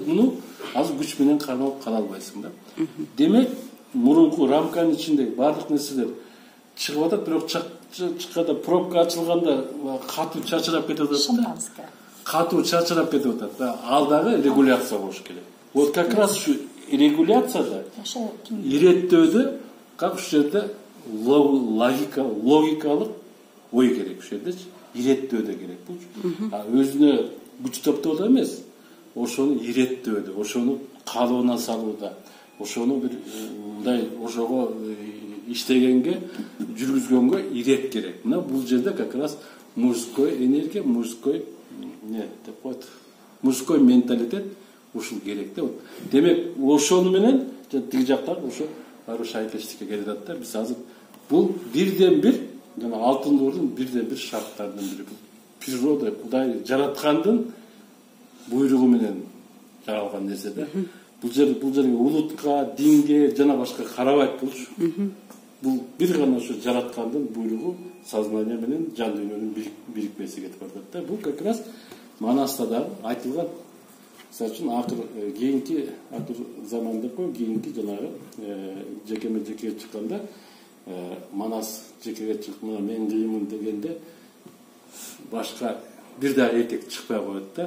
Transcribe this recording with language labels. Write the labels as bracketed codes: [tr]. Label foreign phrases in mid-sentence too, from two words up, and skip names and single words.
[ky] Муну азыр күч менен кармап кала албайсың да. Демек, мурунку рамканын ичиндеги баардык нерселер чыгып атат, бирок чыкканда пробка ачылганда катуу чачырап кетип атат. Шампанское. Катуу чачырап кетип атат да. Ал дагы регуляция болуш керек. [ru] Вот как раз [ky] ушу регуляцияда, иреттөөдө, как ушул жерде логикалык ой керек ушул жердечи. Иреттөөдө керек бул. А өзүнө күч топтоодо эмес, ошону иреттөөдө, ошону калыбына салууда, ошону бир мындай ошого иштегенге жүргүзгөнгө ирет керек. Мына бул жерде [ru] как раз мужской энергия, [ky] мужской не деп коет, [ru] мужской менталитет [ky] ушул керек да. Демек ошону менен тиги жактар ошо баары шайкечтикке келет да. Биз азыр бул бирден бир жана алтын доордун бирден бир шарттарынын бири. Природа, Кудай жараткандын буйругу менен жаралган нерсе да. Бул жерге улутка, динге жана башка карабайт болчу. Бул бир гана ошо жараткандын буйругу, сознание менен жан дүйнөнүн бирикмеси кетип барат да. Бул [ru] как раз [ky] Манаста да айтылган. Мисалы үчүн кийинки акыр заманда кийинки жанагы жекеме жеке чыкканда Манас жекеге чыгып мына мен кыймын дегенде башка бир дагы эркек чыкпай коет да.